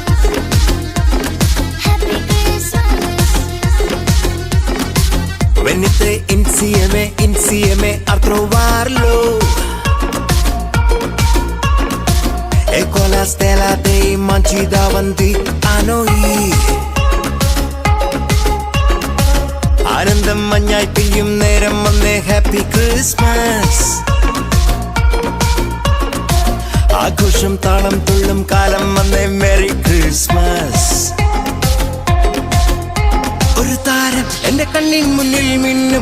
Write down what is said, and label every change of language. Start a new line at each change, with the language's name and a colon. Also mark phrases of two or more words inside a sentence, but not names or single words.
English: Happy Christmas.
Italian: Venite insieme a trovarlo. E con la stella dei manci davanti a noi.
Malayalam: ആനന്ദം മഞ്ഞായി പെയ്യും നേരം വന്നേ.
English: Happy Christmas.
Malayalam: ആഘോഷം താളം തുള്ളും കാലം വന്നേ.
English: Merry Christmas.
Malayalam: ഒരു താരം എന്റെ കണ്ണിൻ മുന്നിൽ മിന്നും.